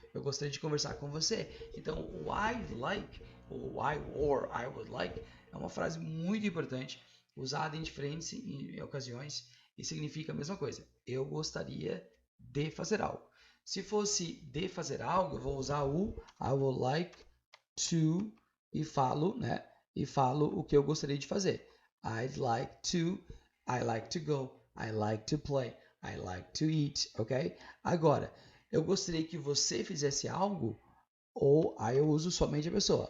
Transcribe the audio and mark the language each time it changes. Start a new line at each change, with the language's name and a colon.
Portuguese: Eu gostaria de conversar com você. Então, o I'd like, ou I would like, é uma frase muito importante, usada em diferentes ocasiões e significa a mesma coisa. Eu gostaria de fazer algo. Se fosse de fazer algo, eu vou usar o I would like to e falo, né? E falo o que eu gostaria de fazer.
English: I like to go, I like to play, I like to eat, ok?
Portuguese: Agora, eu gostaria que você fizesse algo, ou aí eu uso somente a pessoa.